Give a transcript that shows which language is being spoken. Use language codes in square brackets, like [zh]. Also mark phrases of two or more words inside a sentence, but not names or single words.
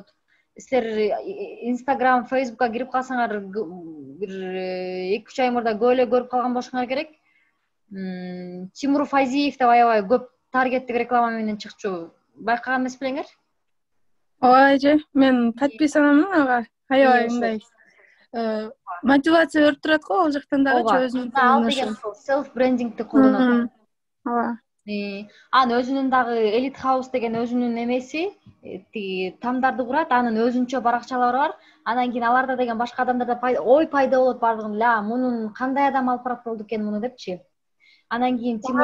[ky] Силер Инстаграм, Фейсбукка кирип калсаңар, бир 2-3 ай мурда көп эле көрүп калган болушуңар керек. Тимур Файзиев деп аябай көп таргеттик реклама менен чыкчу. Байкаган эмес белеңер? Ооба эже, мен подписанамын ага. Аябай мындай мотивация берип турат го, ал жактан дагычы өзүнүн. Ал деген [en] self brandingти [ky] колдонот. Ооба. Анын өзүнүн дагы Elite House деген өзүнүн эмеси, тиги тамдарды курат, анын өзүнчө баракчалары бар. Анан кийин аларда деген башка адамдарда ой пайда болот бардыгында, мунун кандай адам алып барат болду экен муну депчи. Анан кийин Тимур